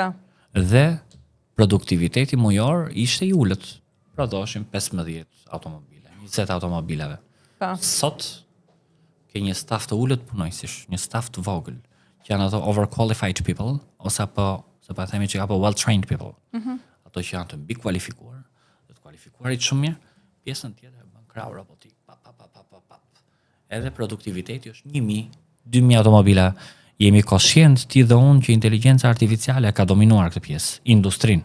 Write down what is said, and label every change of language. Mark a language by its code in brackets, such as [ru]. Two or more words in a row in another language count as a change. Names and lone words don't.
[sq] Dhe produktiviteti mujor ishte i ulët. Prodhoshin 15 automobile, 20 automobilave. Po. Sot ke një staf të ulët punojësish, një staf të vogël, që janë ato [en] overqualified people, [sq] ose apo, se pa themi që apo [en] well-trained people. [sq] Ato që janë të mbi kualifikuar, të kualifikuarit shumë mirë, pjesën tjetër bën krau robotik, Edhe produktiviteti është 1000, 2000 automobila. Jemi koshient ti dhe unë që inteligjenca artificiale ka dominuar këtë pjesë, industrinë.